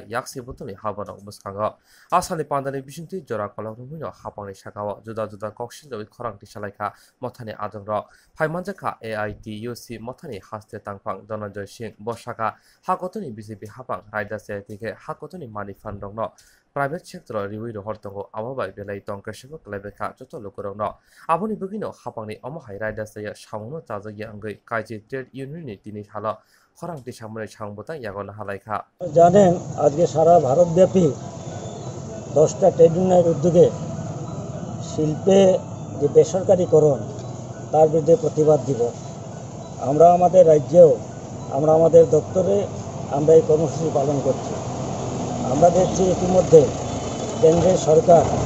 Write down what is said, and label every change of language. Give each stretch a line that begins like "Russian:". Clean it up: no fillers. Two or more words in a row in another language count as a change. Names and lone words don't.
Kok Borok: yaksi butoni habana muskhanga asali panda ni bisingti jora kolong rumuino hapangni sakao juda juda koksin joi khorang tisalaikha mothani ajongrok phaiman jakha AITUC mothani haste tangphang Dhananjay Singh bosaka hakotoni BJP hapang raida seitike hakotoni mani fandrongno
English: private sector
Kok Borok: riwi ro hortongo ababai belai tongkresebo klebekha joto lokorongno aboni bugino hapangni amahai raida saya samuno tajagi angai kaiji
English: trade union
Kok Borok: ni tini hala খরাংটি সামনে সংবতা ইয়াগন হালাইখা
Bangla: জানেন আজকে সারা ভারতব্যাপী 10টা
English: trade union
Bangla: উদ্যোগে শিল্পে যে বেসরকারীকরণ তার বিরুদ্ধে প্রতিবাদ দিবস আমরা আমাদের রাজ্যেও আমরা আমাদের দপ্তরে আমরা এই কর্মসূচি পালন করছি আমরা দেখছি ইতিমধ্যে কেন্দ্রের সরকার